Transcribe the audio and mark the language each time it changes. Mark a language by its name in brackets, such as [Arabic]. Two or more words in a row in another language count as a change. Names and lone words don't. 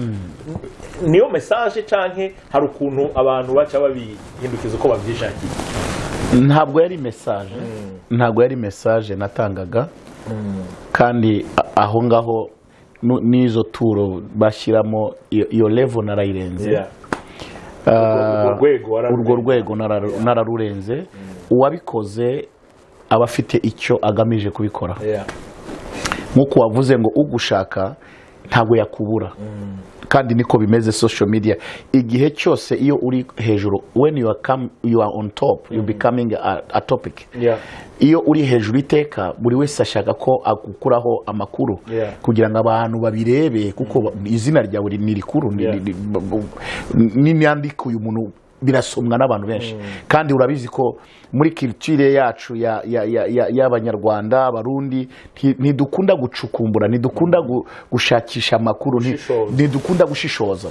[Rundi] Niyo message canke hari ukuntu abantu baca babihindukiza uko bavyishakiye? [Kinyarwanda] Ntabwo yari message natangaga, kandi aho ngaho nizo turo bashiramo iyo level narayirenze. Urwo rwego nararurenze, uwabikoze aba afite icyo agamije kubikora Yeah. nk'uko wavuze ngo ugushaka ntabwo yakubura kandi niko bimeze [English] social media [Kinyarwanda] igihe cyose iyo uri hejuru [English] when you are on top you becoming a topic [Kinyarwanda] Yeah. iyo uri hejuru iteka buri wese ashaka ko agukuraho amakuru Yeah. kugira ngo abantu babirebe kuko izina ryawe ni rikuru Yeah. n'imyandiko uyu muntu birasomwa n'abantu benshi kandi urabizi ko muri culture yacu y'abanyarwanda abarundi ntidukunda gucukumbura ntidukunda gushakisha amakuru ntidukunda gushishoza